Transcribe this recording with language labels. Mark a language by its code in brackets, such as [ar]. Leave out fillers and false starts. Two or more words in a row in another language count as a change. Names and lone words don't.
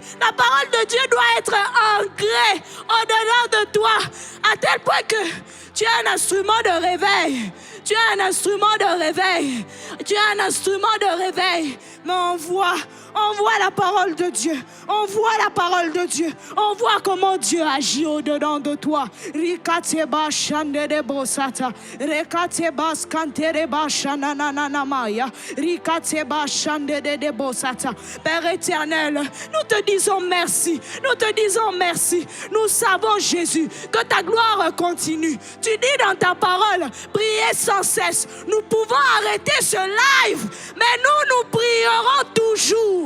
[fr] La parole de Dieu doit être ancrée au-delà de toi, à tel point que tu es un instrument de réveil. Tu es un instrument de réveil. Tu es un instrument de réveil. Mais on voit la parole de Dieu. On voit la parole de Dieu. On voit comment Dieu agit au-dedans de toi. Rikateba shandedebo sata. Rekateba skantereba shanananamaya. Rikateba shandedebo sata. Père éternel, nous te disons merci. Nous te disons merci. Nous savons, Jésus, que ta gloire continue. Tu dis dans ta parole, priez sans cesse. Nous pouvons arrêter ce live, mais nous prierons toujours.